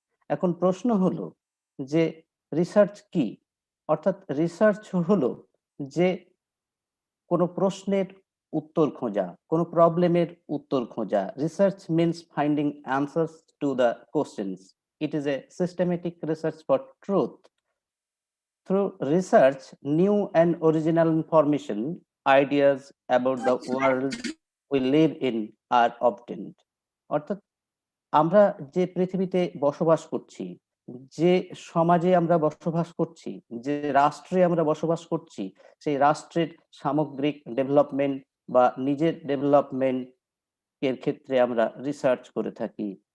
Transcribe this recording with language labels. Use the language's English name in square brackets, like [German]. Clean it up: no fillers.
[Bangla] এখন প্রশ্ন হলো যে রিসার্চ কি? অর্থাৎ রিসার্চ হলো যে কোনো প্রশ্নের উত্তর খোঁজা, কোনো প্রবলেমের উত্তর খোঁজা। [English] Research means finding answers to the questions. It is a systematic research for truth. Through research, new and original information, ideas about the world we live in are obtained. [Bangla] অর্থাৎ আমরা যে পৃথিবীতে বসবাস করছি, যে সমাজে আমরা বসবাস করছি, যে রাষ্ট্রে আমরা বসবাস করছি, সেই রাষ্ট্রের সামগ্রিক ডেভেলপমেন্ট বা নিজের ডেভেলপমেন্ট এর ক্ষেত্রে আমরা রিসার্চ করে থাকি।